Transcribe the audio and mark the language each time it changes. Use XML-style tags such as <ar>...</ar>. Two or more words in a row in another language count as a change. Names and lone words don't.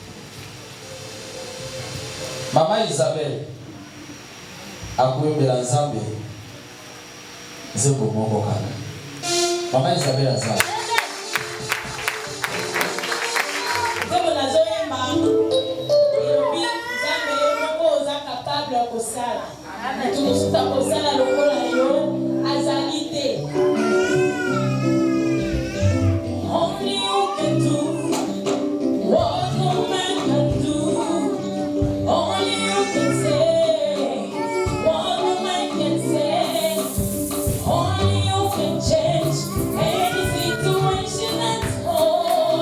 <ln>Mama Isabelle akoyembela Nzambe nzembo moko kaka. Mama Isabelle aza nzembo nazoyemba elobi Nzambe ye moko oza capable ya kosala motu mosusu akosala lokola yo azali te.</ln> <en>Only you can do what no man can do. Only you can say what no man can say. Only you can change any situation at all.</en>